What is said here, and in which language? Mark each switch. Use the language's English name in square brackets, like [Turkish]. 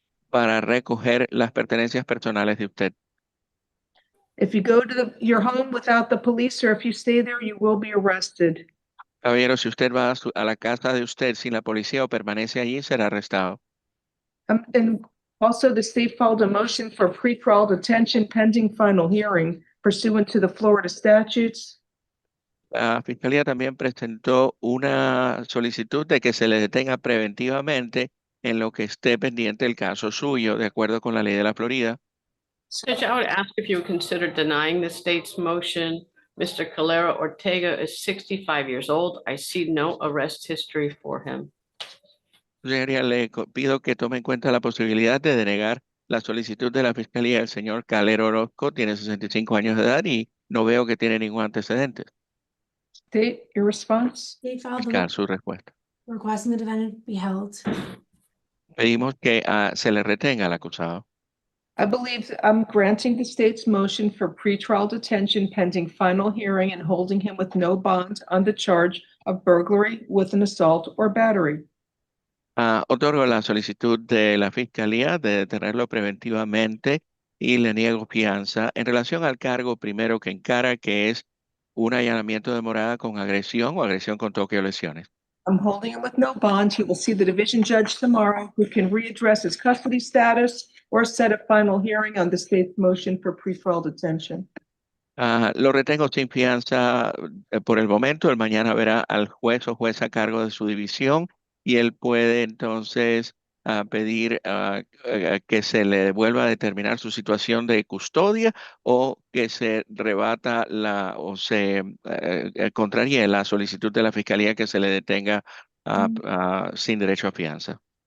[Spanish] Para recoger las pertenencias personales de usted. [English] If you go to your home without the police or if you stay there, you will be arrested. [Spanish] Caballero, si usted va a la casa de usted sin la policía o permanece allí, será arrestado. [English] And also, the state filed a motion for pretrial detention pending final hearing pursuant to the Florida statutes. [Spanish] La Fiscalía también presentó una solicitud de que se le detenga preventivamente en lo que esté pendiente el caso suyo, de acuerdo con la ley de la Florida. [English] Judge, I would ask if you would consider denying the state's motion. Mr. Calera Ortega is 65 years old. I see no arrest history for him. [Spanish] Señoría, le pido que tome en cuenta la posibilidad de denegar la solicitud de la Fiscalía. El señor Calero Orozco tiene 65 años de edad y no veo que tiene ningún antecedente. [English] State, your response? State filed [Spanish] Fiscal, su respuesta. [English] requesting the defendant be held. [Spanish] Pedimos que se le retenga al acusado. [English] I believe I'm granting the state's motion for pretrial detention pending final hearing and holding him with no bond on the charge of burglary with an assault or battery. [Spanish] Otorgo la solicitud de la Fiscalía de detenerlo preventivamente y le niego fianza en relación al cargo primero que encara, que es un allanamiento de morada con agresión o agresión con toque o lesiones. [English] I'm holding him with no bond. He will see the division judge tomorrow, who can readdress his custody status or set a final hearing on the state's motion for pretrial detention. [Spanish] Lo retengo sin fianza por el momento. Él mañana verá al juez o jueza a cargo de su división y él puede entonces pedir que se le vuelva a determinar su situación de custodia o que se rebata o se contraríe la solicitud de la Fiscalía que se le detenga sin derecho a fianza.